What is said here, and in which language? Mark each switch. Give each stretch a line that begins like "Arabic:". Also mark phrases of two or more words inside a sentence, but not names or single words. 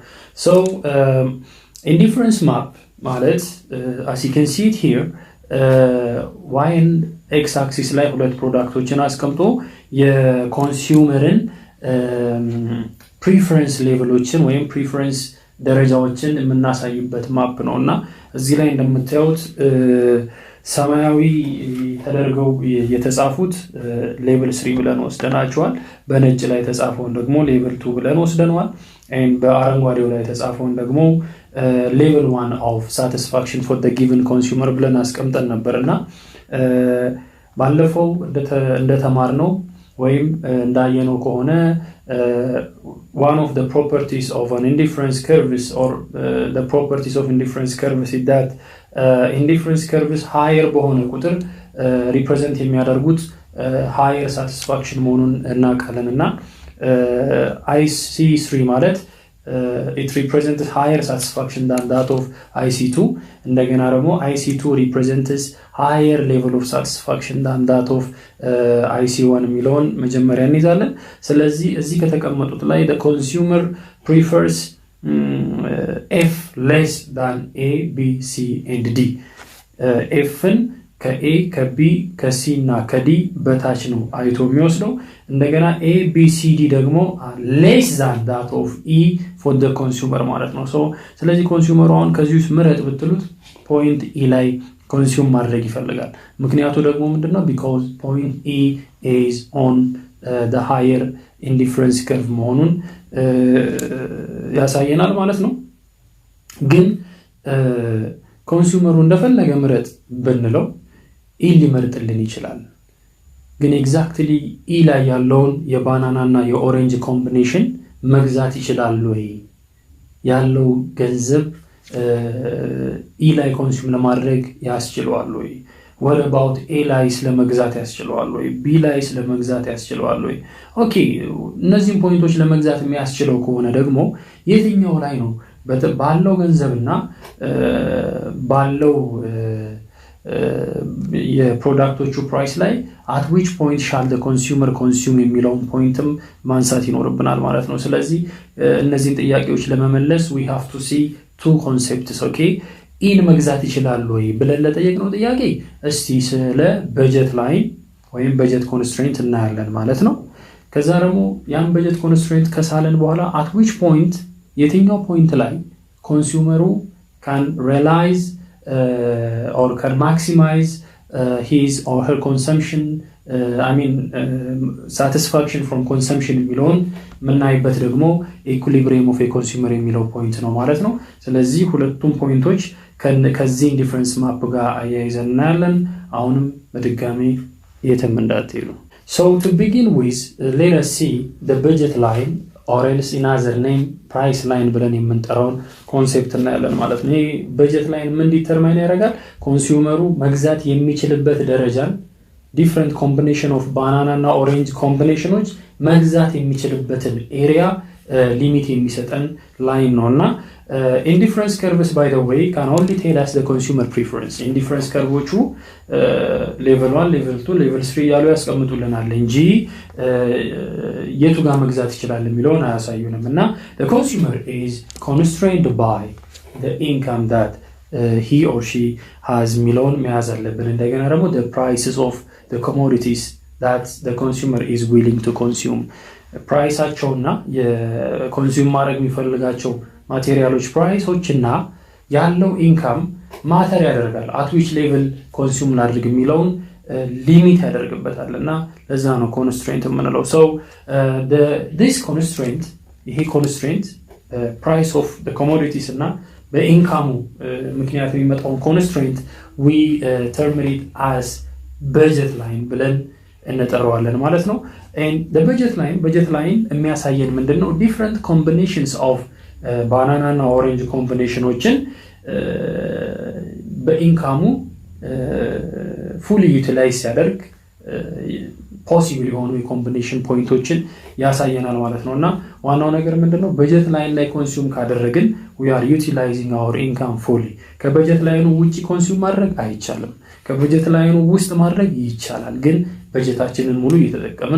English: So indifference map
Amharic: ማለት
English: as you can see it here y and x axis
Amharic: ላይ ሁለት ፕሮዳክቶችን አስቀምጦ የኮንሱመርን preference ሌቨሎችን ወይም preference ደረጃዎችን የምናሳይበት ማፕ ነውና እዚህ ላይ እንደምታዩት ሰማያዊ ተደርገው የተጻፉት ሌቨል 3 ብለን ወስደናቸዋል በነጭ ላይ ተጻፈውን ደግሞ ሌቨል 2 ብለን ወስደናል and በአረንጓዴው ላይ ተጻፈውን ደግሞ
English: level 1 of satisfaction for the given consumer
Amharic: ብለን አስቀምጠን ነበርና ባለፈው እንደተማርነው ወይም እንዳየነው ከሆነ
English: one of the properties of an indifference curves or the properties of indifference curves is that indifference curves higher
Amharic: በሆነ ቁጥር
English: represent የሚያደርጉት higher satisfaction
Amharic: መሆኑን እናውቃለንና
English: IC3 ማለት it represents higher satisfaction than that of IC2 እንደገና ደግሞ IC2 represents higher level of satisfaction than that of IC1 የሚለውን
Amharic: መጀመሪያ እንይዛለን ስለዚህ እዚህ ከተቀመጡት ላይ
English: the consumer prefers F less than A, B, C and D
Amharic: Fን ከA ከB ከC እና ከD በታች ነው አይቶ የሚወስደው እንደገና A B C D ደግሞ
English: less than that of E for the consumer
Amharic: ማለት ነው ስለዚህ ኮንሱመሩ አሁን ከዚህ ውስጥ ምረጥ ብትሉት ፖይንት E ላይ ኮንሱም ማድረግ ይፈልጋል ምክንያቱ ደግሞ ምንድነው
English: because point E is on the higher indifference curve
Amharic: መሆኑን ያሳየናል ማለት ነው ግን ኮንሱመሩ እንደፈለገ ምረጥ ብንለው E ሊመርጥልን ይችላል ግን ኤግዛክትሊ E ላይ ያለውን የባናና እና የኦሬንጅ ኮምቢኔሽን መግዛት ይችላል ወይ ያለው ገንዘብ E ላይ ኮንሱም ለማድረግ ያስችላል ወይ
English: what about A
Amharic: ላይስ ለመግዛት ያስችለዋል ወይ B ላይስ ለመግዛት ያስችለዋል ወይ ኦኬ እነዚህን ፖይንቶች ለመግዛት የሚያስችለው ከሆነ ደግሞ የትኛው ላይ ነው ባለው ገንዘብና ባለው የፕሮዳክቶቹ ፕራይስ ላይ
English: at which point shall the consumer consume
Amharic: የሚለውን ፖይንትም ማንሳት ይኖርብናል ማለት ነው ስለዚህ እነዚህን ጥያቄዎች ለመመለስ
English: we have to see two concepts okay
Amharic: ኢን መግዛት ይችላል ወይ ብለን ለጠየቅነው ጥያቄ እስቲ ስለ በጀት ላይ ወይም በጀት ኮንስትሬንት እናያለን ማለት ነው ከዛ ደግሞ ያን በጀት ኮንስትሬንት ከሳለን በኋላ
English: at which point
Amharic: የትኛው ፖይንት ላይ ኮንሱመሩ
English: can realize or can maximize his or her consumption satisfaction from consumption
Amharic: የሚለውን ምናይበት ደግሞ
English: equilibrium of a consumer
Amharic: የሚለው ፖይንት ነው ማለት ነው ስለዚህ ሁለቱም ፖይንቶች ከዚህ
English: difference map
Amharic: ጋር አያይዘን እናያለን አሁንም በድጋሚ የትም እንዳትሄዱ
English: so to begin with let us see the budget line or else in other name price line
Amharic: ብለን የምንጠራውን ኮንሴፕት እናያለን ማለት ነው ይሄ በጀት ላይን ምን ዲተርማይን ያደርጋል ኮንሱመሩ መግዛት የሚችልበት ደረጃን
English: different combination of banana
Amharic: እና
English: orange combinations
Amharic: መግዛት የሚችልበትን ኤሪያ ሊሚት የሚሰጠን ላይን ነውና
English: indifference curves by the way can only tell us the consumer preference indifference curves level 1 level 2 level 3
Amharic: ያሉ ያስቀምጡልናል እንጂ የቱ ጋር መግዛት ይችላል የሚለውን አያሳዩንምና
English: the consumer is constrained by the income that he or she has
Amharic: የሚለውን መያዝ አለብን እንደገና ደግሞ
English: the prices of the commodities that the consumer is willing to consume
Amharic: ፕራይሳቸውና የኮንሱም ማድረግ የሚፈልጋቸው ማቴሪያሎች ፕራይሶችና ያለው
English: income matter
Amharic: ያደርጋል
English: at which level
Amharic: ኮንሱም ላድርግ የሚለውን ሊሚት ያደርግበታልና ለዛ ነው ኮንስትሬንት የምንለው
English: so this constraint
Amharic: ይሄ constraint
English: price of the commodities
Amharic: እና በኢንካሙ ምክንያት የሚመጣው
English: constraint we term it as budget line
Amharic: ብለን እንጠራዋለን ማለት ነው
English: and the budget line
Amharic: የሚያሳየን ምንድነው
English: different combinations of banana
Amharic: እና
English: orange combinationዎችን
Amharic: በኢንካሙ
English: fully utilize
Amharic: ያደርግ possible የሆኑ የኮምቢኔሽን ፖይንቶችን ያሳየናል ማለት ነውና ዋናው ነገር ምንድነው በጀት ላይን ላይ ኮንሱም ካደረግን
English: we are utilizing our income fully
Amharic: ከበጀት ላይኑ ውጪ ኮንሱም ማድረግ አይቻልም ከበጀት ላይኑ ውስጥ ማድረግ ይቻላል ግን በጀታችንን ሙሉ እየተጠቀምን